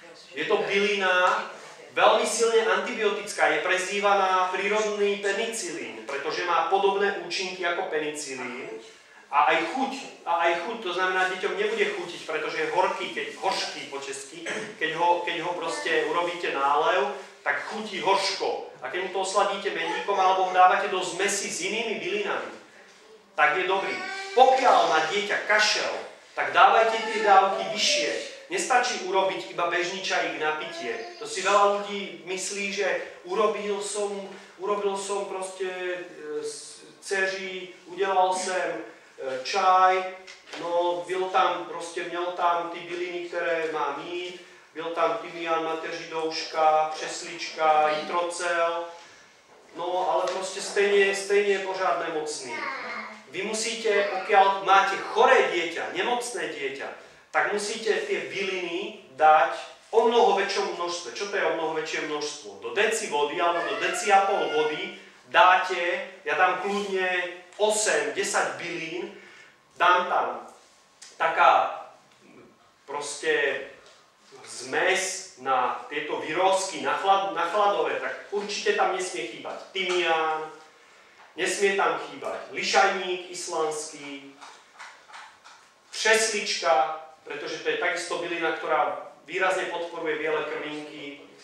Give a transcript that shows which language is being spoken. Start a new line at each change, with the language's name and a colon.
Slovak: Je to bylina veľmi silne antibiotická, je prezývaná prírodný penicilín, pretože má podobné účinky ako penicilín a aj chuť, to znamená, deťom nebude chutiť, pretože je horšký po česky, keď ho proste urobíte nálev, tak chutí horško. A keď mu to osladíte medíkom alebo ho dávate do zmesi s inými bylinami, tak je dobrý. Pokiaľ má dieťa kašel, tak dávajte tie dávky vyššie. Nestačí urobiť iba bežný čajík na pitie. To si veľa ľudí myslí, že urobil som proste
Czech: dceři, udelal som čaj, no byl tam, proste měl tam ty byliny, ktoré má mít, byl tam tymián, mateří douška, přeslička, jitrocel, no ale proste stejne je pořád nemocný.
Slovak: Vy musíte, pokiaľ máte choré dieťa, nemocné dieťa, tak musíte tie byliny dať o mnoho väčšom množstve. Čo to je o mnoho väčšie množstvo? Do deci vody alebo do deci a pol vody dáte, ja dám kľudne 8-10 bylín, dám tam taká proste zmes na tieto vyrozky, na chladové, tak určite tam nesmie chýbať tymián, nesmie tam chýbať lišajník islandský, přeslička, pretože to je takisto bylina, ktorá výrazne podporuje biele krvinky.